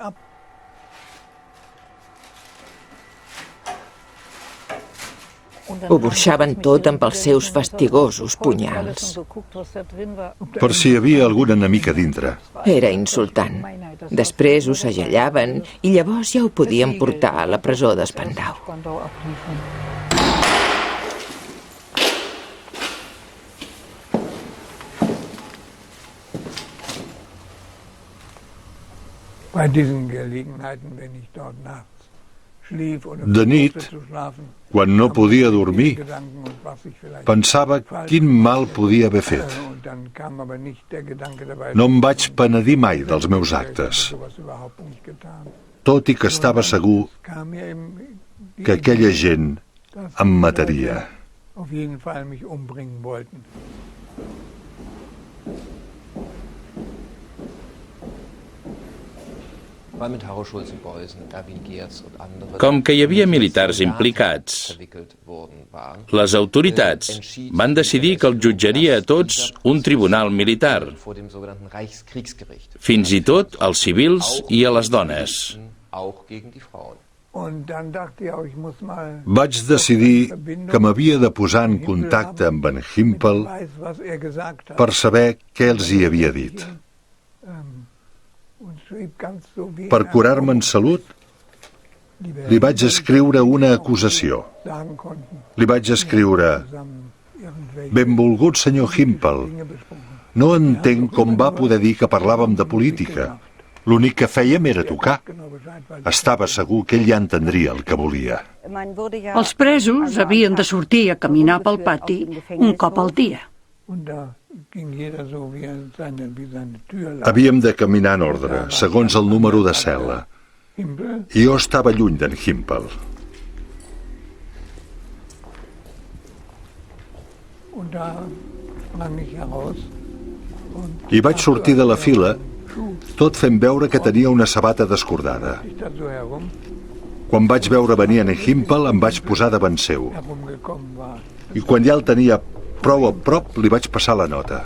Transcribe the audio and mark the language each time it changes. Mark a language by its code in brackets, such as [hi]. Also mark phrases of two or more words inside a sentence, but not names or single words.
[ca] Ho burxaven tot amb els seus fastigosos punyals. Per si hi havia algun enemic a dintre. Era insultant. Després ho segellaven i llavors ja ho podien portar a la presó de Spandau. [de] Bei diesen Gelegenheiten, wenn ich dort nachts schlief oder [ca] De nit, [de] versuchte zu schlafen, [ca] quan no podia dormir, [de] Gedanken und was ich vielleicht [ca] pensava quin mal podia haver fet. [de] und dann kam aber nicht der Gedanke dabei, [ca] No em vaig penedir mai dels meus actes, [de] sowas überhaupt nicht getan. [ca] tot i que estava segur [de] Kam mir eben die [ca] que aquella gent em mataria. [de] auf jeden Fall mich umbringen wollten. [ca] Com que hi havia militars implicats, les autoritats van decidir que els jutjaria a tots un tribunal militar, fins i tot als civils i a les dones. [de] Und dann dachte ich auch, ich muss mal [ca] Vaig decidir que m'havia de posar en contacte amb en Himpel [de] weiß, was gesagt hat. [ca] per saber què els hi havia dit. [de] Und schrieb ganz so wie [ca] Per curar-me en salut, li vaig escriure una acusació. [de] sagen konnten, [ca] Li vaig escriure: Benvolgut senyor Himpel, no entenc com va poder dir que parlàvem de política. L'únic que fèiem era tocar. Estava segur que ell ja entendria el que volia. Els presos havien de sortir a caminar pel pati un cop al dia. [de] und da ging jeder so wie seine Tür lag. [ca] Havíem de caminar en ordre, segons el número de cel·la. Himpel, I jo estava lluny d'en Himpel. [de] und da sprang ich heraus und [ca] I vaig sortir de la fila, tot fent veure que tenia una sabata descordada. [de] ich da so [ca] Quan vaig veure venir en Himpel, em vaig posar davant seu. [de] herumgekommen war. [ca] I quan ja el tenia prou a prop, li vaig passar la nota.